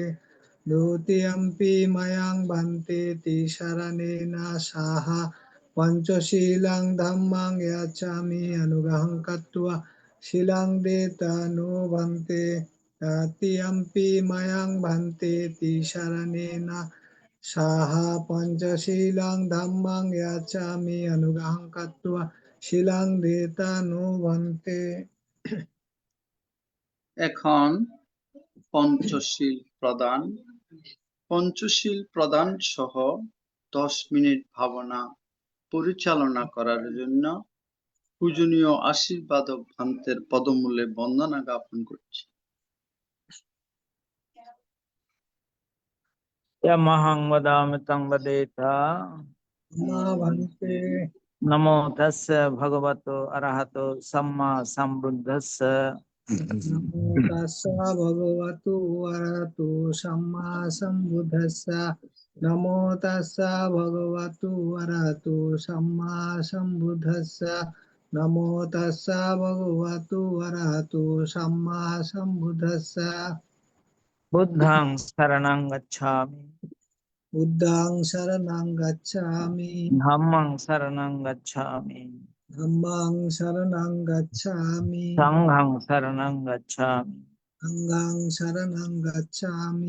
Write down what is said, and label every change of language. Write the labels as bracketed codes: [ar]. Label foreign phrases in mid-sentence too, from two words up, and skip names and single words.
[pi] দ্বিতীয়ম্পি ময়ং ভান্তে তিসরণেনা সাহা পঞ্চশীলং ধম্মং ইয়াচামি অনুগ্রহং কত্বা শিলং দেতা নো ভান্তে। তৃতীয়ম্পি ময়ং ভান্তে তিসরণেনা সাহা পঞ্চশীলং ধম্মং ইয়াচামি অনুগ্রহং কত্বা শিলং দেতা নো ভান্তে। [bn] এখন পঞ্চশীল প্রদান। পঞ্চশীল প্রদান সহ 10 মিনিট ভাবনা পরিচালনা করার জন্য পূজনীয় আশীর্বাদক ভান্তের পদমূলে বন্দনা জ্ঞাপন করছি। [pi] Yamahang vadami tang vadeta মা ভান্তে। Namo tassa bhagavato arahato samma sambuddhassa নমো তাস্সা ভগবতু অরহতু সম্মা সম্বুদ্ধাস্সা। নমো তাস্সা ভগবতু অরহতু সম্মা সম্বুদ্ধাস্সা। নমো তাস্সা ভগবতু অরহতু সম্মা সম্বুদ্ধাস্সা। Buddhang saranang gacchami বুদ্ধং শরণং গচ্ছামি Dhammang saranang gacchami ধম্মং শরণং গচ্ছামি Sanghang saranang gacchami সংঘং শরণং গচ্ছামি।